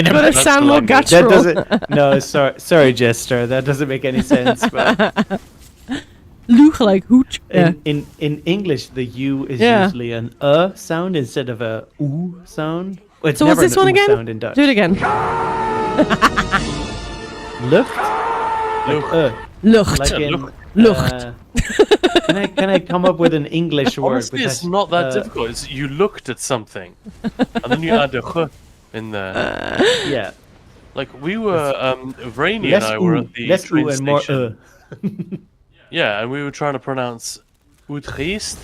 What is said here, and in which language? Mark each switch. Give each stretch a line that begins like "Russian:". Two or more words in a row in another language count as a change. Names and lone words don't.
English: Gotta American. sound more That's that guttural. doesn't. No, sorry, Jester. That doesn't make any sense. But Luch, like hooch. Yeah. in English, the U is Yeah. usually an sound instead of a oo sound. Well, it's So what's never this an one oo again? Sound in Dutch. Do it again. Lucht. Lucht. Lucht. Like Yeah, in, Lucht. Lucht. can I come up with an English word? Honestly, which it's has, not that difficult. It's you looked at something, and then you add a ch in there. Yeah. Like we were, Rainy and I were at the less train oo and more station. Yeah, and we were trying to pronounce Utrecht.